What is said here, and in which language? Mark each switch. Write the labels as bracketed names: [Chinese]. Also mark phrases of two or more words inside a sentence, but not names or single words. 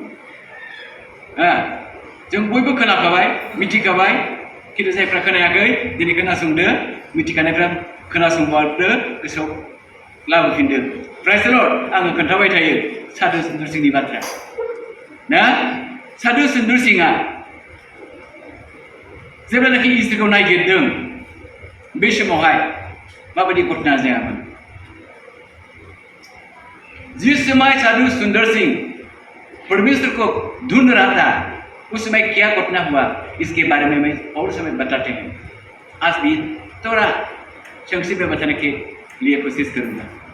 [Bodo] जों बयबो खोनाखाबाय मिथिखाबाय खिन्थु जायफ्रा खोनायाखै दिनै खोनासंदो मिथिखानायफ्रा खोनासंबादो गोसोआव लाबोफिनदो [English] Praise the Lord [Bodo] आङो खोन्थाबाय थायो साधु सुन्दर सिंहनि बाथ्रा ना साधु सुन्दर सिंहआ जेब्लानाखि इसोरखौ नागिरदों बे समावहाय माबायदि घटना जायामों [Hindi] जिस समय साधु सुंदर सिंह परमेश्वर को ढूंढ रहा था उस समय क्या घटना हुआ इसके बारे में मैं और समय बताते हैं आज भी थोड़ा संक्षिप्त में बताने के लिए कोशिश करूंगा